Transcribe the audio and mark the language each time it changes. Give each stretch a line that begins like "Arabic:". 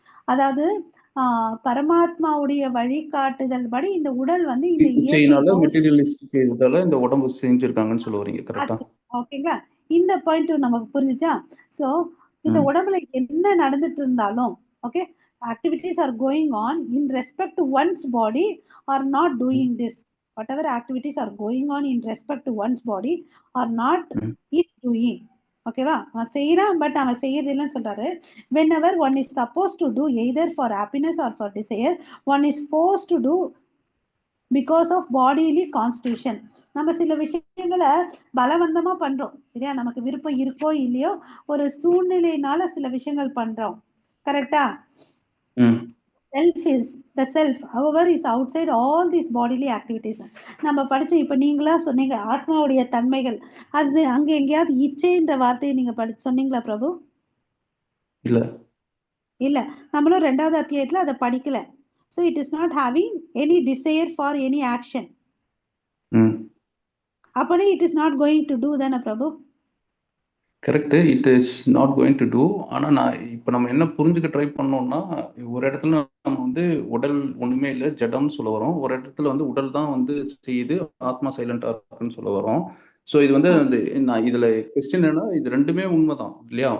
Tamil: அதாவது பரமாத்மாவுடைய வழிகாட்டுதல் படி இந்த உடல் வந்து இந்த இயற்கையினால மெட்டீரியலிஸ்டிக் இதால இந்த உடம்பு செஞ்சிருக்காங்கன்னு சொல்ல வரீங்க. கரெக்ட்டா? ஓகேங்களா? இந்த பாயிண்ட் நமக்கு புரிஞ்சுச்சா? சோ இந்த உடம்புல என்ன நடந்துட்டு இருந்தாலும் okay
English: activities are going on in respect to one's body or not doing this. Whatever activities are going on in respect to one's body or not is doing.
Tamil: ஓகேவா? அவன் செய்யறான் பட் அவன் செய்யறது இல்லைன்னு சொல்றாரு.
English: whenever one is supposed to do either for happiness or for desire, one is forced to do because of bodily constitution.
Tamil: நம்ம சில விஷயங்களை பலவந்தமா பண்றோம் இல்லையா? நமக்கு விருப்பம் இருக்கோ இல்லையோ ஒரு சூழ்நிலையினால சில விஷயங்கள் பண்றோம். கரெக்டா?
English: Self is the self, however, is outside all these bodily activities.
Tamil: நம்ம படிச்ச இப்ப நீங்களா சொன்னீங்க ஆத்மாவுடைய தன்மைகள், அது அங்க எங்கேயாவது இச்சைன்ற வார்த்தையை நீங்க சொன்னீங்களா பிரபு? இல்ல, நம்மளும் 2வது அத்தியாயத்துல அதை படிக்கல.
English: So it is not having any desire for any action.
Tamil: அப்படி
English: it is not going to do
Tamil: தானே பிரபு?
English: Correct. It is not going to do.
Tamil: ஆனால் நான் இப்போ நம்ம என்ன புரிஞ்சுக்க ட்ரை பண்ணோம்னா, ஒரு இடத்துல நம்ம வந்து உடல் ஒன்றுமே இல்லை ஜடம்னு சொல்ல வரோம், ஒரு இடத்துல வந்து உடல் தான் வந்து செய்யுது, ஆத்மா சைலண்டாக இருக்குன்னு சொல்ல வரோம். ஸோ இது வந்து அந்த நான் இதில் கொஸ்டின் என்னன்னா, இது ரெண்டுமே உண்மை தான் இல்லையா?